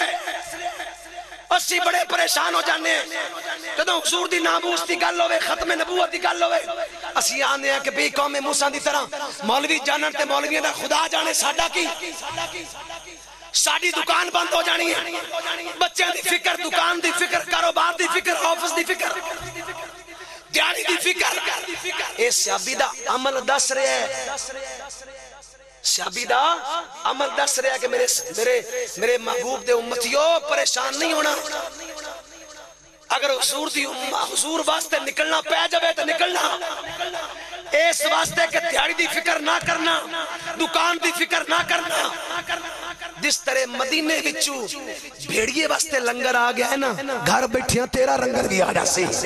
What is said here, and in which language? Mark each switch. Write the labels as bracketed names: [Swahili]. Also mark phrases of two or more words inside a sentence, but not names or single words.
[Punjabi] ہیں، اسی بڑے پریشان ہو جانے ہیں، جدوں حضور دی ناموس دی گل ہوئے، ختم نبوت دی گل ہوئے، اسی آنے ہیں کہ بے قوم موسیٰ دی طرح مولوی جانن تے مولویوں دا خدا جانے ساڈا کی، ساڈی دکان بند ہو جانی ہے، بچے دی فکر، دکان دی فکر، کاروبار دی فکر، آفس دی فکر، دیاری دی فکر اے صحابی دا عمل دس رہے ہے صحابی دا عمل دس رہے ہے کہ میرے محبوب دے امتیوں پریشان نہیں ہونا اگر حضور واسطے نکلنا پہ جائے تو نکلنا اس واسطے کہ دیاری دی فکر نہ کرنا دکان دی فکر نہ کرنا جس طرح مدینے وچو بھیڑیے واسطے لنگر آ گیا ہے نا گھر بیٹھیاں تیرا لنگر بھی آ جاسی